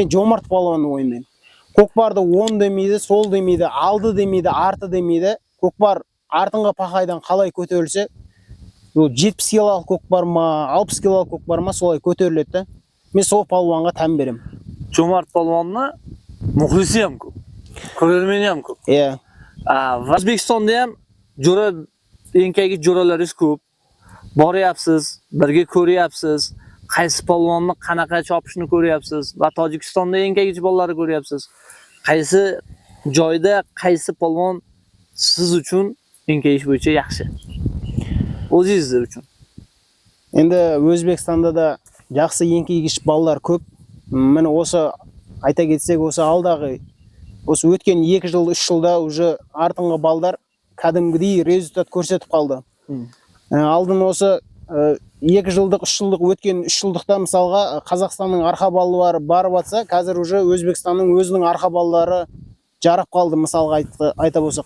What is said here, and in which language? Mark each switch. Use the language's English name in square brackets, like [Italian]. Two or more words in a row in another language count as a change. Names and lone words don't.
[Kazakh] Мен Жомарт палуанды мойындаймын. көкпарды оң демейді, сол демейді, алды демейді, арты демейді. Көкпар артыңғы пақайдан қалай көтерілсе, 70 килолық көкпар ма, 60 килолық көкпар ма, солай көтеріледі да. Мен сол палуанға тән берем. Жомарт палуанны мұхлisi ham көп. Көрермени ham көп. Иә. [Uzbek] O'zbekistonda ham jo'ra enkaygi jo'ralaringiz ko'p. Boryapsiz, birga ko'ryapsiz. Qaysi polvonni qanaqa chopishni ko'ryapsiz va Tojikistonda enkaygi bolalarni ko'ryapsiz. Qaysi joyda qaysi polvon siz uchun enkayish bo'yicha yaxshi? O'zingiz uchun. Endi O'zbekistonda da yaxshi enkaygish bolalar ko'p. Mana o'sha ayta ketsek, o'sha [Kazakh] alдағы осы өткен 2 жыл, 3 жылда уже артыңғы балдар кәдімгідей результат көрсетіп қалды. Алдын осы 2 жылдық, 3 жылдық өткен 3 жылдықта мысалға Қазақстанның арқа балалары барып атса, қазір уже Өзбекстанның өзінің арқа балалары жарап қалды, мысалға айта болсақ.